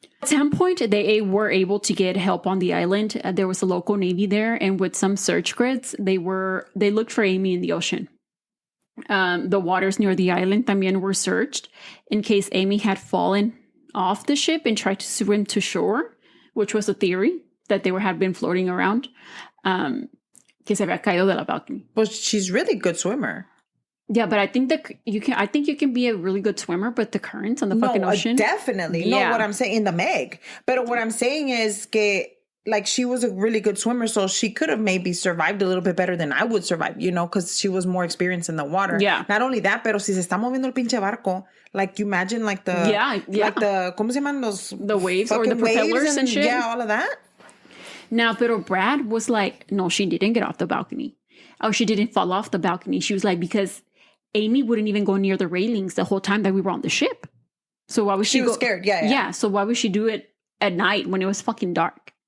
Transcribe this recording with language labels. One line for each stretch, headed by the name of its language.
English: At some point, they were able to get help on the island. There was a local Navy there, and with some search grids, they looked for Amy in the ocean. The waters near the island
Spanish: también
English: were searched in case Amy had fallen off the ship and tried to swim to shore, which was a theory that had been floating around.
Spanish: Que se había caído de la
English: balcony. Well, she's really good swimmer. Yeah, but I think you can be a really good swimmer, but the currents on the fucking ocean. Definitely. Yeah. No, what I'm saying in the Meg. But what I'm saying is
Spanish: que
English: like she was a really good swimmer, so she could have maybe survived a little bit better than I would survive, because she was more experienced in the water. Yeah. Not only that,
Spanish: pero si se está moviendo el pinche barco,
English: like you imagine like the like the
Spanish: ¿cómo se llaman
English: the waves or the propellers and shit. Yeah, all of that. Now,
Spanish: pero
English: Brad was like, no, she didn't get off the balcony. Oh, she didn't fall off the balcony. She was like, because Amy wouldn't even go near the railings the whole time that we were on the ship. So why would she was scared. Yeah. Yeah. So why would she do it at night when it was fucking dark?